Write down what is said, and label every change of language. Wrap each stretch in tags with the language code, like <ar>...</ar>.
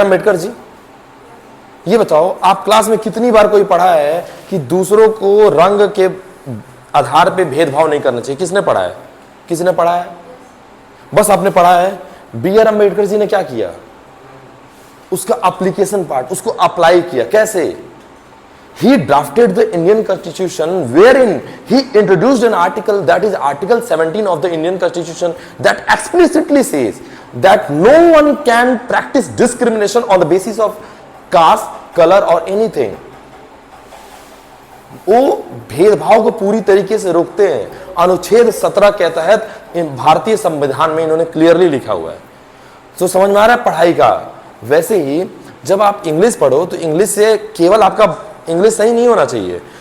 <hi>अम्बेडकर जी, ये बताओ आप क्लास में कितनी बार कोई पढ़ा है कि दूसरों को रंग के आधार पे भेदभाव नहीं करना चाहिए? किसने पढ़ा है? किसने पढ़ा है? बस आपने पढ़ा है। B.R. अम्बेडकर जी ने क्या किया? उसका एप्लीकेशन पार्ट, उसको अप्लाई किया। कैसे?</hi> <en>He drafted the Indian Constitution wherein he introduced an article, that is Article 17 of the Indian Constitution, that explicitly says that no one can practice discrimination on the basis of caste, color or anything.</en> <hi>वो भेदभाव को पूरी तरीके से रोकते हैं। अनुच्छेद 17 के तहत भारतीय संविधान में इन्होंने क्लियरली लिखा हुआ है। तो समझ में आ रहा है पढ़ाई का? वैसे ही जब आप इंग्लिश पढ़ो तो इंग्लिश से केवल आपका इंग्लिश सही नहीं होना चाहिए।</hi>